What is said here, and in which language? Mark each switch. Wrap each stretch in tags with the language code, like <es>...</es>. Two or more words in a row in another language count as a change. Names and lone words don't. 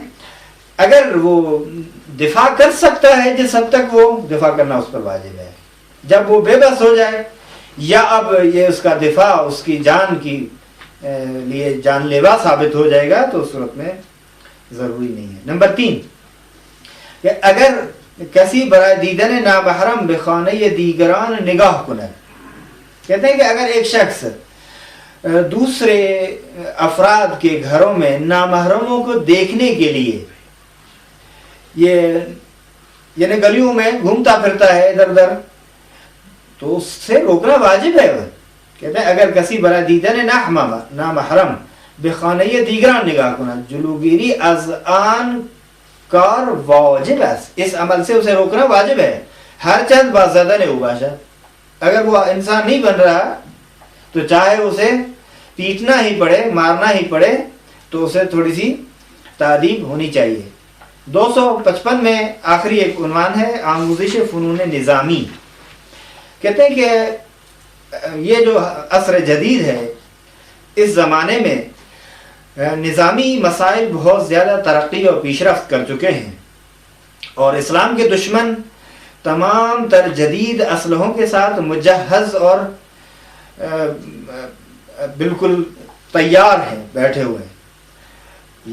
<ur>اگر وہ دفاع کر سکتا ہے جس حد تک وہ دفاع کرنا اس پر واجب ہے. جب وہ بے بس ہو جائے یا اب یہ اس کا دفاع اس کی جان کی لیے جان لیوا ثابت ہو جائے گا تو اس صورت میں ضروری نہیں ہے. نمبر 3 کہ</ur> <fa>اگر کسی برائے دیدن نامحرم بخانه دیگران نگاہ کند،</fa> <ur>کہتے ہیں کہ اگر ایک شخص دوسرے افراد کے گھروں میں نامحرموں کو دیکھنے کے لیے، یہ یعنی گلیوں میں گھومتا پھرتا ہے ادھر ادھر، تو اس سے روکنا واجب ہے. کہتے ہیں</ur> <fa>اگر کسی برائے دیدن نامحرم بخانه دیگران نگاہ کند، جلوگیری از آن کار</fa> <ur>واجب ہے، اس عمل سے اسے روکنا واجب ہے.</ur> <fa>ہر چند بازدن او باشد،</fa> <ur>اگر وہ انسان نہیں بن رہا تو چاہے اسے پیٹنا ہی پڑے، مارنا ہی پڑے، تو اسے تھوڑی سی تعدیب ہونی چاہیے. 255 میں آخری ایک عنوان ہے</ur> <fa>آموزش فنون نظامی.</fa> <ur>کہتے ہیں کہ یہ جو عصر جدید ہے، اس زمانے میں نظامی مسائل بہت زیادہ ترقی اور پیش رفت کر چکے ہیں، اور اسلام کے دشمن تمام تر جدید اسلحوں کے ساتھ مجہز اور بالکل تیار ہیں، بیٹھے ہوئے ہیں.</ur>